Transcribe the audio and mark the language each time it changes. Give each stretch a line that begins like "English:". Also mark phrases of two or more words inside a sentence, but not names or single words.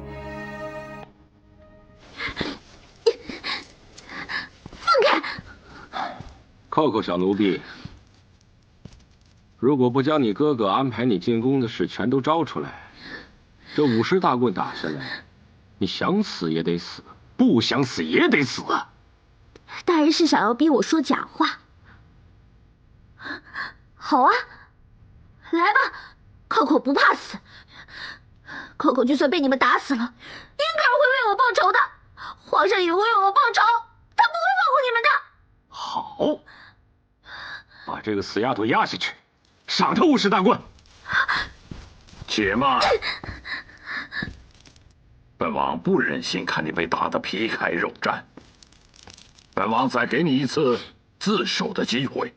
Chinese: 扣扣小奴婢，如果不將你哥哥安排你進宮的事全都招出來，這50大棍打下來，你想死也得死，不想死也得死啊！大人是想要逼我說假話？好啊，來吧，扣扣不怕死，扣扣就算被你們打死了，英格爾會為我報仇的，皇上也會為我報仇，他不會放過你們的。好，把這個死丫頭押下去，賞她50大棍。且慢，本王不忍心看你被打得皮開肉綻，本王再給你一次自首的機會。